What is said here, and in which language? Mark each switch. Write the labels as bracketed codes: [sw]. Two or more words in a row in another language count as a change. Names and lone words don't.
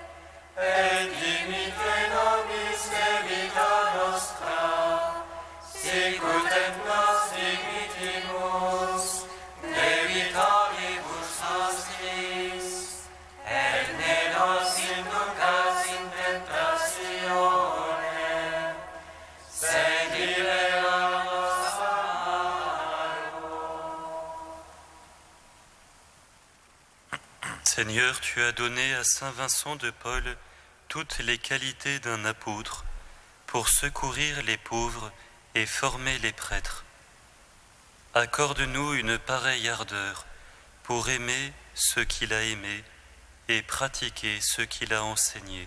[la] et dimitte nobis debita nostra, sicut et nos dimittimus debitoribus nostris, et ne nos inducas in tentationem, sed libera-nos a malo. [fr] Seigneur, tu as donné à saint Vincent de Paul toutes les qualités d'un apôtre pour secourir les pauvres et former les prêtres. Accorde-nous une pareille ardeur pour aimer ce qu'il a aimé et pratiquer ce qu'il a enseigné.